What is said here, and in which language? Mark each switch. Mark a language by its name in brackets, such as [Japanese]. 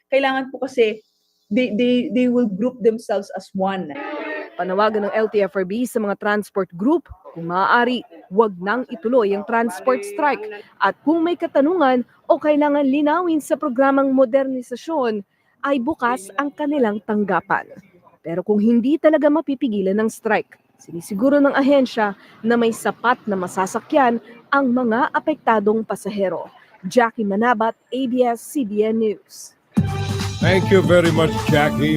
[Filipino] Kailangan po kasi [English] they will group themselves as one. [Filipino] Panawagan ng LTFRB sa mga transport group, kung maaari, wag nang ituloy ang transport strike. At kung may katanungan o kailangan linawin sa programang modernisasyon, ay bukas ang kanilang tanggapan. Pero kung hindi talaga mapipigilan ng strike, sinisiguro ng ahensya na may sapat na masasakyan ang mga apektadong pasahero. Jackie Manabat, ABS-CBN News. [English] Thank you very much, Jackie.